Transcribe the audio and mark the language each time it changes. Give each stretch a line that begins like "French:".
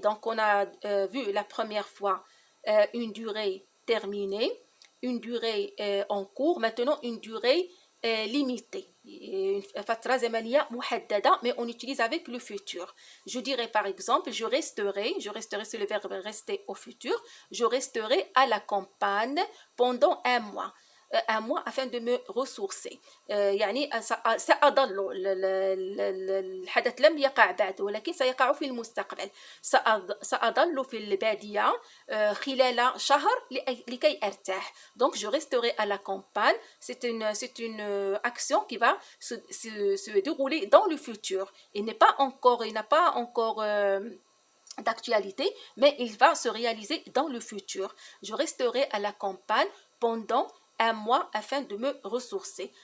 French: Donc, on a vu la première fois une durée terminée, une durée en cours, maintenant une durée limitée.
Arabic: فترة زمنية محددة,
French: mais on utilise avec le futur. Je dirais par exemple, je resterai, c'est le verbe rester au futur, je resterai à la campagne pendant un mois. Un mois afin de me ressourcer.
Arabic: يعني سأظل الحدث لم يقع بعد ولكن سيقع في المستقبل. سأظل في البادية خلال شهر لكي أرتاح.
French: Donc je resterai à la campagne. C'est une action qui va se dérouler dans le futur. Il n'a pas encore d'actualité, mais il va se réaliser dans le futur. Je resterai à la campagne pendant un mois afin de me ressourcer.